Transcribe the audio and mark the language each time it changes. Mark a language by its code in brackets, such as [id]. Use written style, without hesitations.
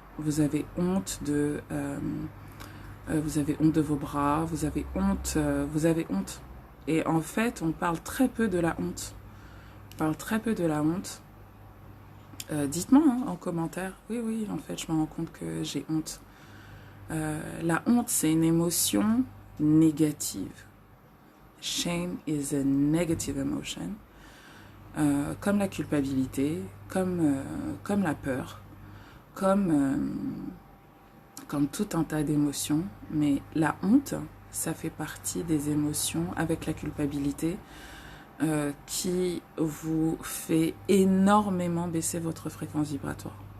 [fr] Vous avez honte de... vous avez honte de vos bras. Vous avez honte. Vous avez honte. Et en fait, on parle très peu de la honte. On parle très peu de la honte. Dites-moi hein, en commentaire. Oui, oui, en fait, je me rends compte que j'ai honte. La honte, c'est une émotion négative. [en] Shame is a negative emotion. [fr] Comme la culpabilité, comme la peur, comme tout un tas d'émotions. Mais la honte, ça fait partie des émotions avec la culpabilité qui vous fait énormément baisser votre fréquence vibratoire.